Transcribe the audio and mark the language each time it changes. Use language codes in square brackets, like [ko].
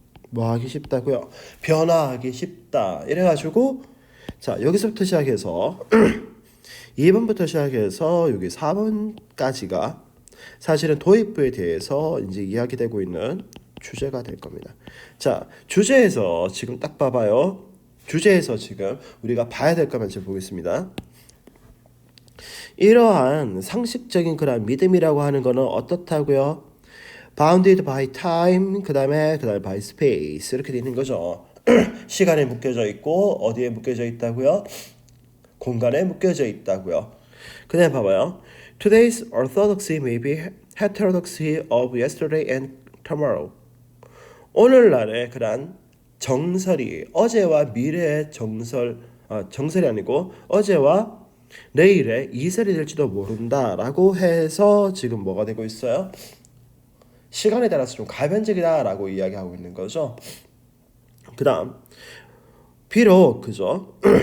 [ko] 뭐 하기 쉽다고요? 변화하기 쉽다. 이래가지고 자 여기서부터 시작해서 2번부터 시작해서 여기 4번까지가 사실은 도입부에 대해서 이제 이야기되고 있는 주제가 될 겁니다. 자 주제에서 지금 딱 봐봐요. 주제에서 지금 우리가 봐야 될 것만 지금 보겠습니다. 이러한 상식적인 그런 믿음이라고 하는 거는 어떻다고요? [en] bounded by time 그다음에 by space [ko] 이렇게 되는 거죠. 시간에 묶여져 있고 어디에 묶여져 있다고요? 공간에 묶여져 있다고요. 그다음에 봐봐요. [en] Today's orthodoxy may be heterodoxy of yesterday and tomorrow. [ko] 오늘날의 그런 정설이 어제와 미래의 정설이 아니고 어제와 내일의 이설이 될지도 모른다라고 해서 지금 뭐가 되고 있어요? 시간에 따라서 좀 가변적이다라고 이야기하고 있는 거죠. 그다음 비록 그죠?